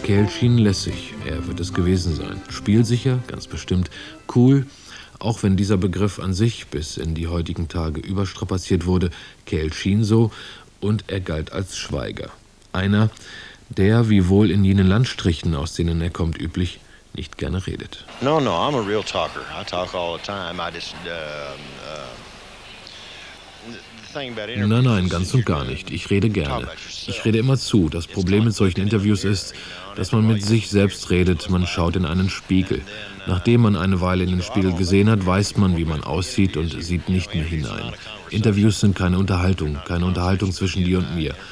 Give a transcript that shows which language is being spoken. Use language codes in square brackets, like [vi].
[de] Cale schien lässig, er wird es gewesen sein. Spielsicher, ganz bestimmt, cool, auch wenn dieser Begriff an sich bis in die heutigen Tage überstrapaziert wurde, Cale schien so und er galt als Schweiger. Einer, der, wie wohl in jenen Landstrichen, aus denen er kommt, üblich, nicht gerne redet. [en] No, no, I'm a real talker. I talk all the time. I just, the [de] Nein, nein, ganz und gar nicht. Ich rede gerne. Ich rede immer zu. Das Problem mit solchen Interviews ist, dass man mit sich selbst redet. Man schaut in einen Spiegel. Nachdem man eine Weile in den Spiegel gesehen hat, weiß man, wie man aussieht und sieht nicht mehr hinein. Interviews sind keine Unterhaltung zwischen dir und mir.